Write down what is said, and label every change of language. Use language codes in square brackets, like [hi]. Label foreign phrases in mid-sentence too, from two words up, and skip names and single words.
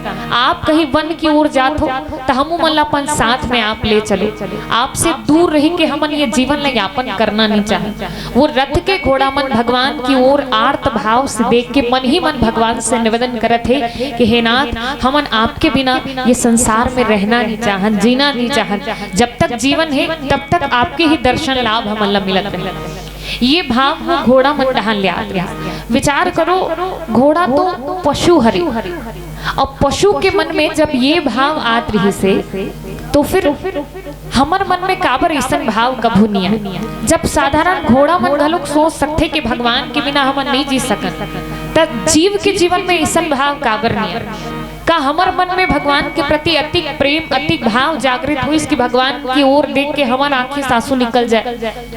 [hne] आप कहीं वन की ओर जात हो तो हम मन अपन साथ में आप ले चलो, आपसे दूर रह के हमन ये जीवन ला यापन करना नहीं चाहे। वो रथ के घोड़ा मन भगवान की ओर आर्त भाव से देख के मन ही मन भगवान से निवेदन करत है कि हे नाथ, हमन आपके बिना ये संसार में रहना नहीं चाहत, जीना नहीं चाहत। जब तक जीवन है तब तक आपके ही दर्शन लाभ हमन ला मिलत रहे। ये भाव वो घोड़ा मन डहान ले आत रहा। विचार करो, घोड़ा तो पशु हरे और पशु के मन में जब ये भाव आत रही से तो फिर हमर मन में काबर ऐसा भाव कभू नहीं है। जब साधारण घोड़ा मन घलोक सोच सकते कि भगवान के बिना हमन नहीं जी सकत, तब जीव के जीवन में ऐसा भाव काबर नहीं है। का हमर मन में भगवान के प्रति अति प्रेम अति भाव जागृत हुई कि भगवान की ओर देख के हमार आंखें सासू निकल जाए।